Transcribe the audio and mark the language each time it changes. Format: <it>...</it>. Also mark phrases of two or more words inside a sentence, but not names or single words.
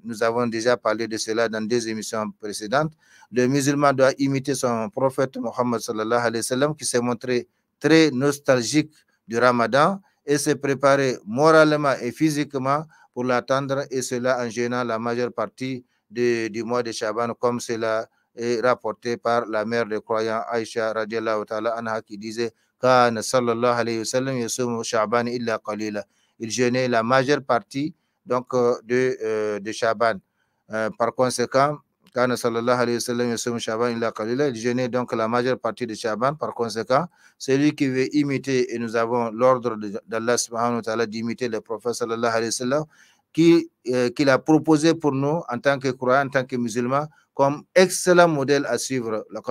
<fr>Nous avons déjà parlé de cela dans des émissions précédentes. Le musulman doit imiter son prophète Mohammed</fr> <ar>صلى الله عليه وسلم</ar> <fr>qui s'est montré très nostalgique du Ramadan et se préparer moralement et physiquement pour l'attendre, et cela en jeûnant la majeure partie du mois de Shaban, comme cela est rapporté par la mère des croyants Aïcha</fr> <ar>رضي الله تعالى عنها</ar> <fr>qui disait</fr> <ar>كان صلى الله عليه وسلم يصوم شعبان إلا قليلا.</ar> <fr>Il jeûnait la majeure partie donc de Shaban. Par conséquent,</fr> <ar>كان صلى الله عليه وسلم يصوم شعبان إلا قليلا.</ar> <fr>Il jeûnait donc la majeure partie de Shaban. Par conséquent, celui qui veut imiter, et nous avons l'ordre d'Allah</fr> <ar>سبحانه وتعالى</ar> <fr>d'imiter le prophète</fr> <ar>صلى الله عليه وسلم,</ar> <fr>qu'il a proposé pour nous en tant que croyants, en tant que musulmans, comme excellent modèle à suivre.</fr>